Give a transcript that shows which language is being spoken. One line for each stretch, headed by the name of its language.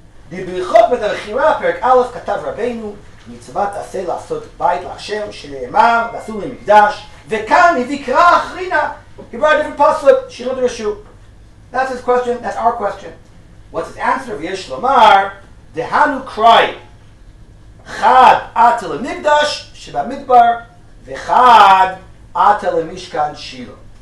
Hebrew: בברכות בית הבחירה, פרק א', כתב רבינו, מצוות עשה לעשות בית להשם, שנאמר, ועשו לי מקדש, וכאן הביא קרא אחרינה.
English: He brought a different pasuk,
Hebrew: שינו דרשו.
English: That's his question, that's our question. What's his answer?
Hebrew: ויש לומר, דהנו קראי, חד עתה למקדש, שבמדבר, וחד עתה למשכן שילה.